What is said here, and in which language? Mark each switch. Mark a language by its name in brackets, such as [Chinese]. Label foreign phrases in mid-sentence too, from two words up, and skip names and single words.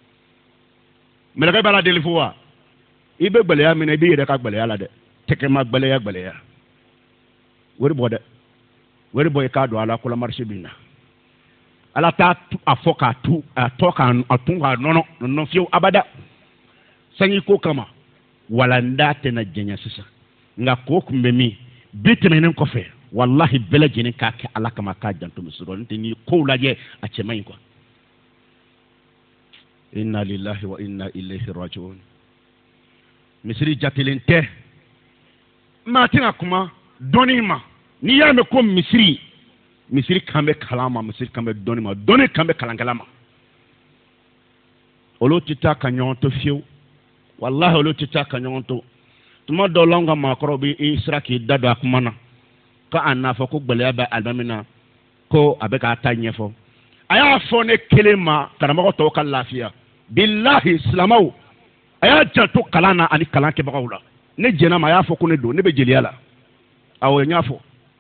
[Bambara] mɛlɛkɛ b'a la deli fu wa i bɛ gbɛlɛya minɛ i b'i yɛrɛ ka gbɛlɛya la dɛ tɛgɛma gbɛlɛya wari bɔ dɛ wari bɔ i k'a don ala kola marché bin na ala t'a a fɔ k'a tu a tɔ k'a tun k'a nɔnɔ fiyewu abada sanji ko kama walanda tɛna jɛnya sisan nka ko kun bɛ min bi tɛmɛnen kɔfɛ wallahi bɛɛ lajɛlen k'a kɛ ala kama k'a janto misiri n'o tɛ n'i kow lajɛ a cɛ man ɲi quoi [Arabic] إنا لله وإنا إليه راجعون [Bambara] misiri jatelen tɛ maa tɛna kuma dɔnni ma n'i y'a mɛn ko misiri kan bɛ kalan ma misiri kan bɛ dɔnni ma dɔnni kan bɛ kalankɛla ma olu tɛ taa ka ɲɔgɔn to fiyewu wallahi olu tɛ taa ka ɲɔgɔn to tuma dɔw la an ka maakɔrɔw bɛ i sera k'i da don a kuma na ko a n'a fɔ ko gbɛlɛya bɛ alimami na ko a bɛ k'a ta ɲɛfɔ a y'a fɔ ne kelen ma karamɔgɔ tɔw ka lafiya bilahi silamɛw a y'a janto kalan na ani kalan kɛbagaw la ne jɛnna ma a y'a fɔ ko ne don ne bɛ jeliya la awɔ n y'a fɔ